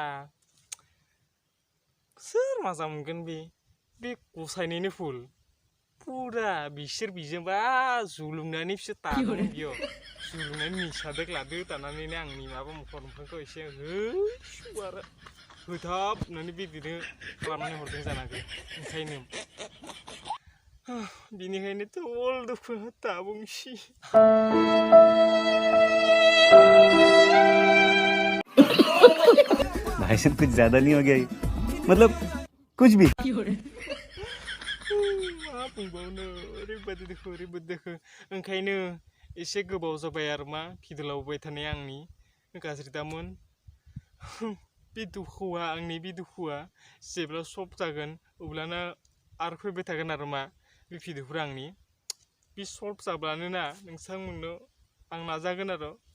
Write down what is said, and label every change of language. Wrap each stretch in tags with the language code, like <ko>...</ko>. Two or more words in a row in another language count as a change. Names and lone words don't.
<brx>सोर मोजां मोनगोन बे गसायनिनो फुल पुरा बिसोर बिजोंबा जुलुंनानै बिसोर दादोंमोन बेयाव जुलुंनानै निसादों लादो दानानैनो आंनि माबा मोखांखौ एसे आरो होथाबनानै बिदिनो खालामनानै हरदों जानांगौ ओंखायनो बिनिखायनो double दुखु ताबुंसै</brx> <hi>भाई साहब कुछ ज्यादा नहीं हो गया मतलब कुछ भी</hi> <brx>मा बुंबावनो ओरैबायदि दुखु ओंखायनो एसे गोबाव जाबाय आरो मा भिडिअ लाबोबाय थानाय आंनि गाज्रि दामोन बे दुखुआ आंनि बे दुखुआ जेब्ला सल्भ जागोन अब्लाना आरो फैबाय थागोन आरो मा बे भिडिअफोरा आंनि बे सल्भ जाब्लानो ना नोंथांमोननो आं नाजागोन आरो</brx>